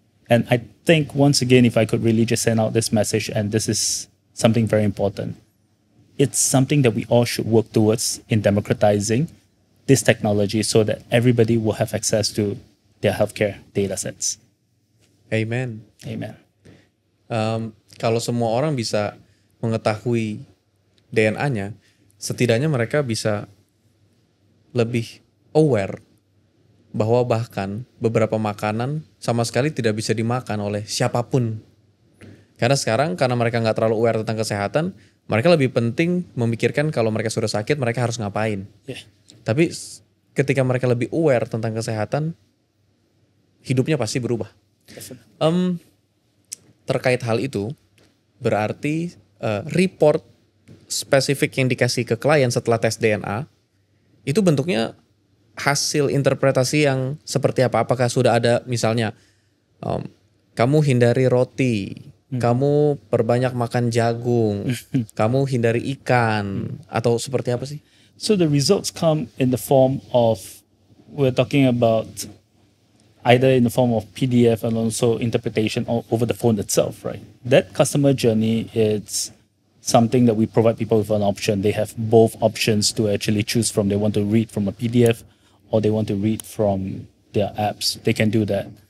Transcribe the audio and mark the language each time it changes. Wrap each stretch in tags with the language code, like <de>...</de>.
<en>And I think once again, if I could really just send out this message, and this is something very important, it's something that we all should work towards in democratizing this technology so that everybody will have access to their healthcare data sets. Amen. Amen.</en> <id>Kalau semua orang bisa mengetahui DNA-nya, setidaknya mereka bisa lebih aware bahwa bahkan beberapa makanan sama sekali tidak bisa dimakan oleh siapapun. Karena sekarang, karena mereka nggak terlalu aware tentang kesehatan, mereka lebih penting memikirkan kalau mereka sudah sakit, mereka harus ngapain.</id> <en>Yeah.</en> <id>Tapi ketika mereka lebih aware tentang kesehatan, hidupnya pasti berubah. Terkait hal itu, berarti report spesifik yang dikasih ke klien setelah tes DNA, itu bentuknya hasil interpretasi yang seperti apa? Apakah sudah ada misalnya kamu hindari roti, kamu perbanyak makan jagung, kamu hindari ikan, atau seperti apa sih?</id> <en>So the results come in the form of, we're talking about either in the form of PDF and also interpretation over the phone itself, right? That customer journey is something that we provide people with an option. They have both options to actually choose from. They want to read from a PDF or they want to read from their apps. They can do that.</en>